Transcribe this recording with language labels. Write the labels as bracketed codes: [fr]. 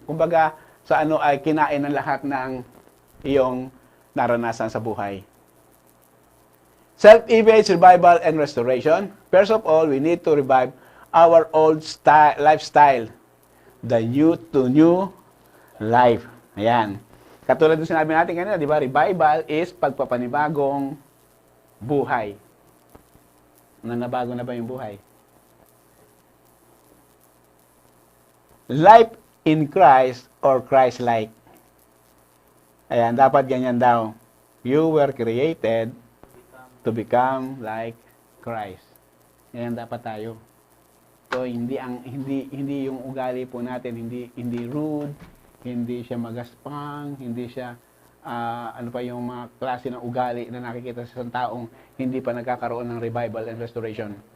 [tl] Kumbaga sa ay kinain ng lahat ng iyong naranasan sa buhay. [en] Self-image, revival, and restoration. First of all, we need to revive our old lifestyle. The new to new life. [tl] Ayan. Katulad ng sinabi natin kanina, di ba? Revival is pagpapanibagong buhay. Nabago na ba yung buhay? [en] Life in Christ or Christ-like. [tl] Ayan, dapat ganyan daw. [en] You were created to become like Christ. [tl] Yan dapat tayo. So hindi yung ugali po natin hindi rude, hindi siya magaspang, hindi siya yung mga klase ng ugali na nakikita sa isang taong hindi pa nagkakaroon ng revival and restoration.